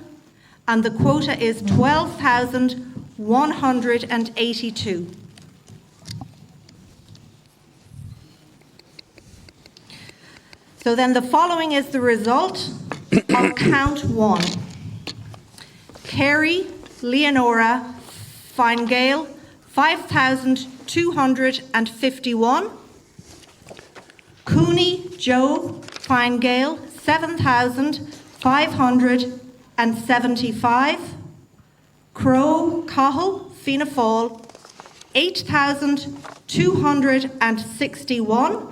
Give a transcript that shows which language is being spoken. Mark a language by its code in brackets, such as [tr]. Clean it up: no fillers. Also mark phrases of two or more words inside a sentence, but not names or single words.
[en] And the quota is 12,182. So then the following is the result of count one. Kerry Leonora Fine Gael, 5,251. Cooney Joe Fine Gael, 7,575. Crow Cahill Fianna Fáil, 8,261.